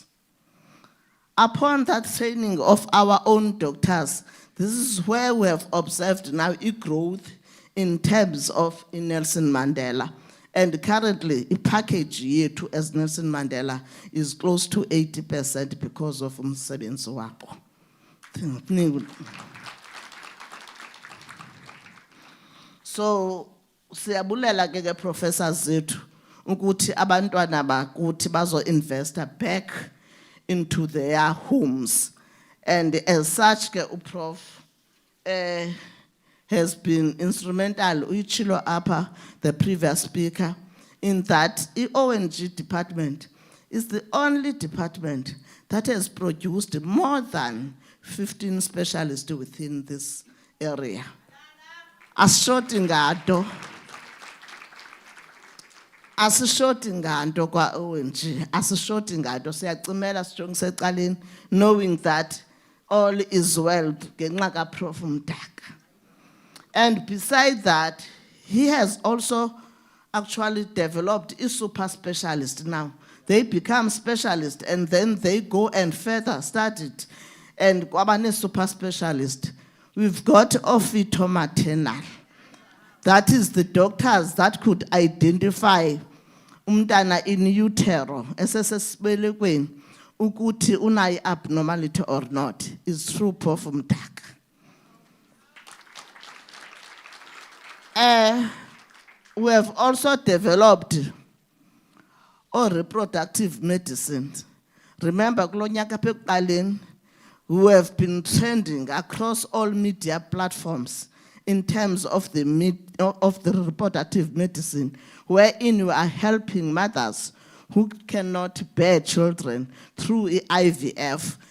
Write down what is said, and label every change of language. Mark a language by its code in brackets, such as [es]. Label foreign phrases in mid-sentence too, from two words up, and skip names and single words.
[en] Upon that training of our own doctors, this is where we have observed now a growth in terms of Nelson Mandela. And currently, a package year to as Nelson Mandela is close to 80% because of [xh] umsebenzi wabo. So, siyabulela ke professors zethu ukuthi abantwana bakuthi bazo investa [en] back into their homes, and as such [xh] ke uProf [en] has been instrumental, [xh] uyitshilo apha [en] the previous speaker, in that the ONG department is the only department that has produced more than 15 specialists within this area. [xh] Asishoti ngado kwa ONG, asishoti ngado, siyacimela sijongise eqaleni, [en] knowing that all is well [xh] ngenxa kaProf Mdaka. [en] And besides that, he has also actually developed a super specialist now. They become specialists and then they go and further study it. And kwabane super specialist, we've got maternal. That is the doctors that could identify umntana in utero, [xh] esesesibelekweni, ukuthi unai [en] abnormality or not, is through Prof Mdaka. We have also developed reproductive medicine. Remember, we have been trending across all media platforms in terms of the reproductive medicine, wherein we are helping mothers who cannot bear children through IVF.